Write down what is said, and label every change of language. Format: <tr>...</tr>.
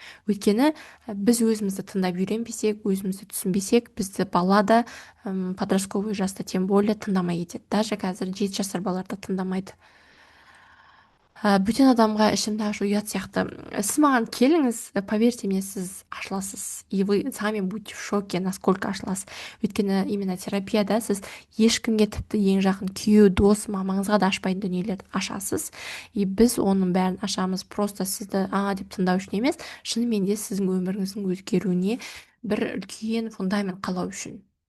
<kk>Өйткені біз өзімізді тыңдап үйренбесек, өзімізді түсінбесек, бізді бала да подростковый жаста</kk> <ru>тем более</ru> <kk>тыңдамай кетеді. Даже қазір 7 жасар балалар да тыңдамайды. Бөтен адамға ішімді ашу ұят сияқты. Сіз маған келіңіз,</kk> <ru>поверьте мне,</ru> <kk>сіз ашыласыз.</kk> <ru>И вы сами будете в шоке, насколько</ru> <kk>ашыласыз. Өйткені именно терапияда сіз ешкімге, тіпті ең жақын күйеу, дос, мамаңызға да ашпайтын дүниелерді ашасыз. И біз оның бәрін ашамыз просто сізді деп тыңдау үшін емес, шынымен де сіздің өміріңіздің өзгеруіне бір үлкен фундамент қалау үшін.</kk>